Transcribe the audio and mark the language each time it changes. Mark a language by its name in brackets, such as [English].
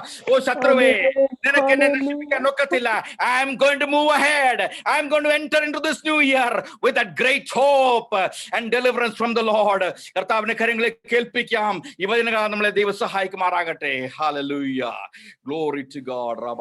[Malayalam] ഓ ശത്രുവേ, നിനക്ക് എന്നെ നശിപ്പിക്കാൻ ഒക്കത്തില്ല. [English] I am going to move ahead. I am going to enter into this new year with that great hope and deliverance from the Lord. [Malayalam] കർത്താവിന്റെ കരങ്ങളെ കേൾപ്പിക്കാം. ഈ വചനകാലം നമ്മളെ ദൈവം സഹായിക്കുമാറാകട്ടെ. ഹല്ലേലൂയ. [English] Glory to God.